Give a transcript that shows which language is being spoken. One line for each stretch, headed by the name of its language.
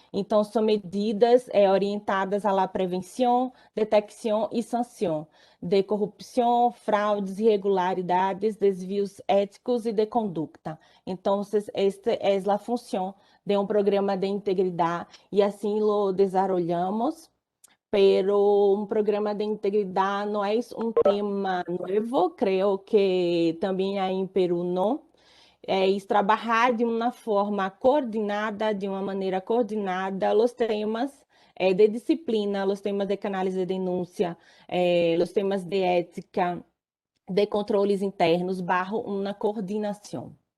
Portuguese: Então, são medidas orientadas à prevenção, detecção e sanção de corrupção, fraudes, irregularidades, desvios éticos e de conduta. Então, esta é a função de um programa de integridade e assim
Spanish: lo desarrollamos. Pero un programa de integridad no es un tema nuevo, creo que también hay en Perú no.
Portuguese: Es trabalhar de uma forma coordenada, de uma maneira coordenada, os temas de disciplina, os temas de canais de denúncia, os temas de ética, de controles internos, barro uma coordenação.